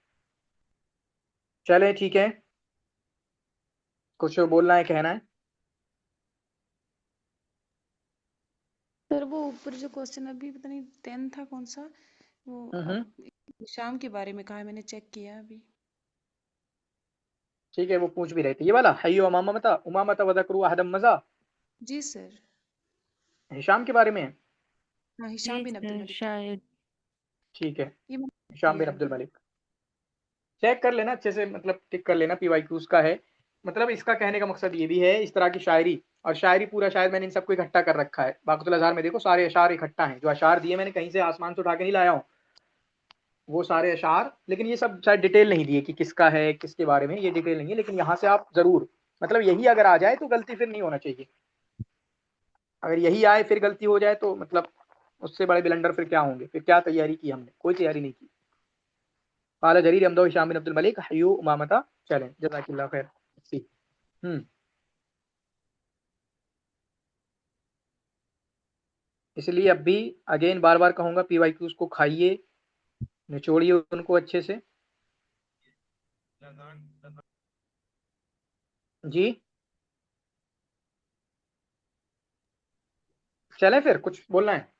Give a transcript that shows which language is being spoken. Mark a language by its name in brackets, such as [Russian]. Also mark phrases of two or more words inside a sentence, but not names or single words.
[Hindi] चले ठीक है, कुछ बोलना है, कहना है? सर वो ऊपर जो क्वेश्चन अभी पता नहीं 10 था कौन सा, वो शाम के बारे में कहा है, मैंने चेक किया अभी। ठीक है, वो पूछ भी रहे थे ये वाला, [Arabic] حيوا أمامة واذكروا عهدا مضى, [Hindi] जी सर। हिशाम के बारे में है। हाँ, जी हिशाम बिन अब्दुल सर मलिक। शायद। ठीक है, ये मैंने check हिशाम किया बिन अब्दुल अभी। मलिक, चेक कर लेना अच्छे से, मतलब टिक कर लेना, पीवाईक्यूज का है। मतलब इसका कहने का मकसद ये भी है, इस तरह की शायरी, और शायरी पूरा शायद मैंने इन सबको इकट्ठा कर रखा है, बाक़तुल अज़हार में देखो सारे अशार इकट्ठा हैं, जो अशार दिए मैंने कहीं से आसमान से उठा के नहीं लाया हूँ, वो सारे अशार, लेकिन ये सब शायद डिटेल नहीं दिए कि किसका है, किसके बारे में, ये डिटेल नहीं है, लेकिन यहाँ से आप जरूर, मतलब यही अगर आ जाए तो गलती फिर नहीं होना चाहिए, अगर यही आए फिर गलती हो जाए तो मतलब उससे बड़े बिलंडर फिर क्या होंगे, फिर क्या तैयारी की हमने, कोई तैयारी नहीं की। [Arabic] قال جرير يمدح هشام بن عبد الملك حيوا أمامة, चलें جزاك الله خير. [Hindi] सी इसलिए अब भी अगेन बार बार कहूँगा, पीवाईक्यूज को खाइए, निचोड़िए उनको अच्छे से। जी चलें, फिर कुछ बोलना है?